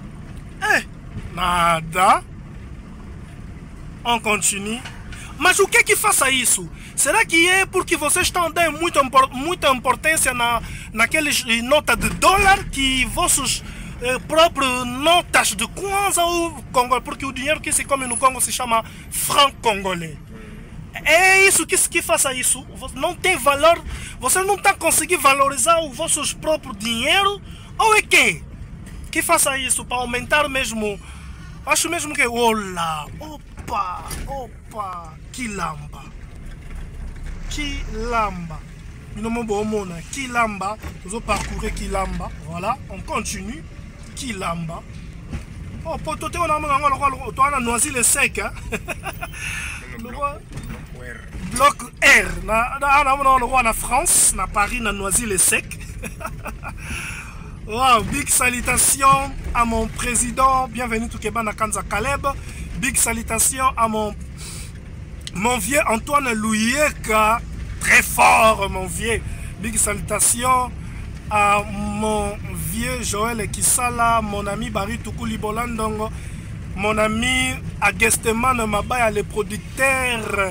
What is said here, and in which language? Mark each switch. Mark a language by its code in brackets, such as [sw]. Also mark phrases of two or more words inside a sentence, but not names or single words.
[fr] Nada. On continue. [pt] Mas o que é que faça isso? Será que é porque vocês estão dando muita importância naqueles notas de dólar que vossos próprias notas de kwanza ou Congo, porque o dinheiro que se come no Congo se chama [fr] franc congolais. [pt] É isso que faça isso. Não tem valor. Você não está conseguindo valorizar os vossos próprios dinheiro ou é que faça isso para aumentar mesmo. Acho mesmo que olá, opa, Kilamba. Kilamba, [fr] nous allons parcourir Kilamba. Voilà, on continue. Kilamba. Oh, pour tout on a noisy le sec. Bloc R. [ln] Na France, na Paris, na noisy le sec. [fr] Wow, big salutation à mon président. Bienvenue tout Keba na Kanza Caleb. Big salutation à mon vieux Antoine Louyeka. Très fort, mon vieux. Big salutation à mon vieux Joël Kisala, mon ami Barry Tukuli Bolandongo, mon ami Agesteman Mabaya, le producteur.